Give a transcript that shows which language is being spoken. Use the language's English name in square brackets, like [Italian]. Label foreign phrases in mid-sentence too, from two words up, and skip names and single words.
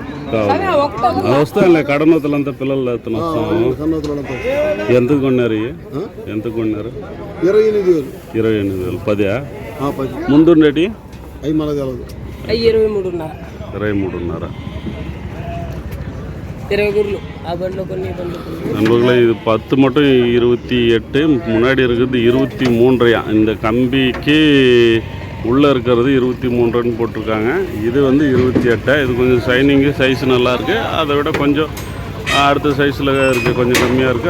[Telugu] కావాలి. వస్తానులే. కడనూతలంతా పిల్లలు వస్తాము. ఎంతకు కొన్నారు? ఎంతకు కొన్నారు? 28,000. 28,000. 10 ముందుండేటి 23.5. 23.5. 20 குருలు ఆ బండ్లో కొన్ని [Tamil] நண்பர்களே, இது 10 மட்டும் 28. முன்னாடி இருக்கிறது 23. இந்த கம்பிக்கு உள்ளே இருக்கிறது 23ன்னு போட்டிருக்காங்க. இது வந்து 28. இது கொஞ்சம் ஷைனிங்கு, சைஸ் நல்லாயிருக்கு. அதை விட கொஞ்சம் அடுத்த சைஸில் இருக்குது, கொஞ்சம் கம்மியாக இருக்குது.